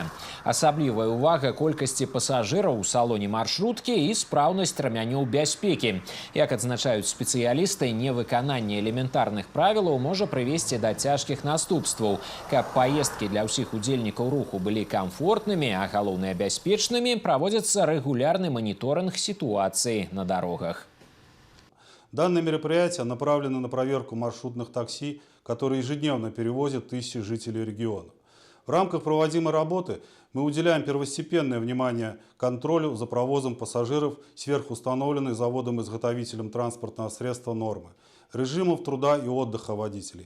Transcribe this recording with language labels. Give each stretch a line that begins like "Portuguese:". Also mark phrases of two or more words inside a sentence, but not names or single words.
Belarusian: Асаблівая ўвага колькасці пасажыраў у салоне маршруткі і спраўнасць рамянёў бяспекі. Як адзначаюць спецыялісты, невыкананне элементарных правілаў можа прывесці да цяжкіх наступстваў. Каб паездкі для ўсіх удзельнікаў руху былі камфортнымі, а галоўнае бяспечнымі, праводзіцца рэгулярны
Russian: моніторинг ситуации на дорогах. Данное мероприятие направлено на проверку маршрутных такси, которые ежедневно перевозят тысячи жителей региона. В рамках проводимой работы мы уделяем первостепенное внимание контролю за провозом пассажиров сверхустановленной заводом-изготовителем транспортного средства нормы, режимов труда и отдыха водителей.